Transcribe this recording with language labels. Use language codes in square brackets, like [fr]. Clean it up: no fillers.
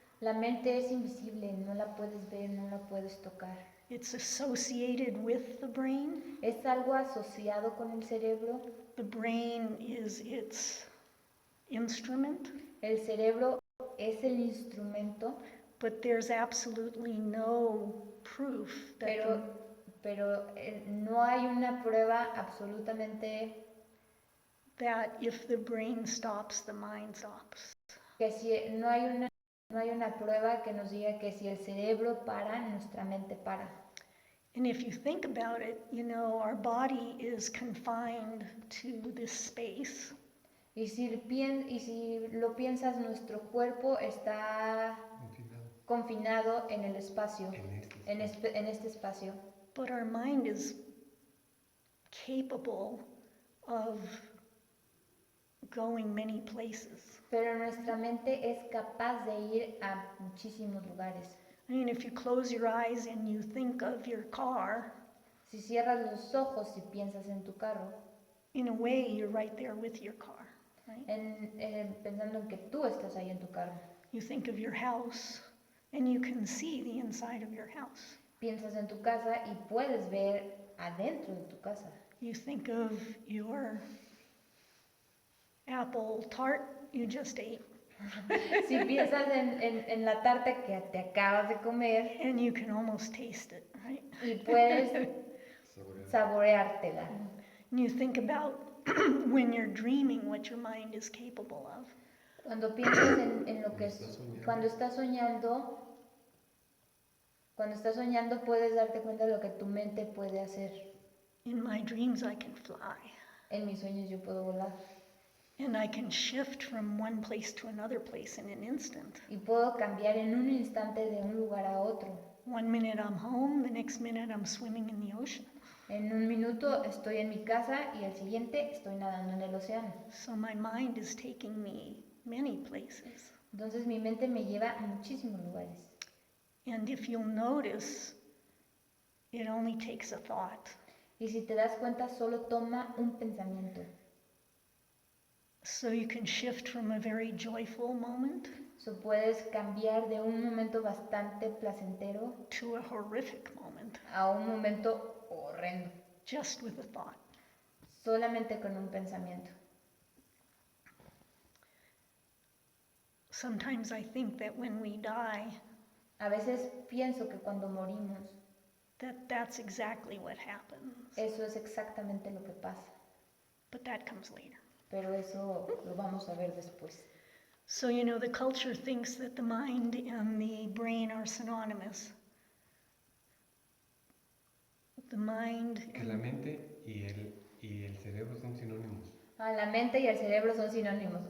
[es] La mente es invisible, no la puedes ver, no la puedes tocar. [en] It's associated with the brain. [es] Es algo asociado con el cerebro. [en] The brain is its instrument, [es] El cerebro es el instrumento, [en] but there's absolutely no proof that [es] pero no hay una prueba absolutamente [en] that if the brain stops, the mind stops. [es] que si no hay una prueba que nos diga que si el cerebro para, nuestra mente para. [en] And if you think about it, you know, our body is confined to this space. [es] Y si lo piensas, nuestro cuerpo está confinado en el espacio, en este espacio. [en] But our mind is capable of going many places. [es] Pero nuestra mente es capaz de ir a muchísimos lugares. [en] I mean, if you close your eyes and you think of your car, [es] Si cierras los ojos y piensas en tu carro, [en] in a way, you're right there with your car, right? [es] pensando en que tú estás ahí en tu carro. [en] You think of your house, and you can see the inside of your house. [es] Piensas en tu casa y puedes ver adentro de tu casa. [en] You think of your apple tart you just ate, [es] Si piensas en la tarta que te acabas de comer [en] and you can almost taste it, right? [es] y puedes saboreártela. [en] And you think about when you're dreaming what your mind is capable of. [es] Cuando piensas en lo que es, cuando estás soñando puedes darte cuenta de lo que tu mente puede hacer. [en] In my dreams, I can fly, [es] En mis sueños yo puedo volar [en] and I can shift from one place to another place in an instant. [es] y puedo cambiar en un instante de un lugar a otro. [en] 1 minute I'm home, the next minute I'm swimming in the ocean. [es] En un minuto estoy en mi casa y al siguiente estoy nadando en el océano. [en] So my mind is taking me many places. [es] Entonces mi mente me lleva a muchísimos lugares. [en] And if you'll notice, it only takes a thought. [es] Y si te das cuenta, solo toma un pensamiento. [en] So you can shift from a very joyful moment [es] So puedes cambiar de un momento bastante placentero [en] to a horrific moment, [es] a un momento horrendo, [en] just with a thought. [es] solamente con un pensamiento. [en] Sometimes I think that when we die, [es] A veces pienso que cuando morimos, [en] that's exactly what happens. [es] eso es exactamente lo que pasa, [en] But that comes later. [es] pero eso lo vamos a ver después. [en] So, you know, the culture thinks that the mind and the brain are synonymous. The mind... [es] Que la mente y el cerebro son sinónimos. La mente y el cerebro son sinónimos.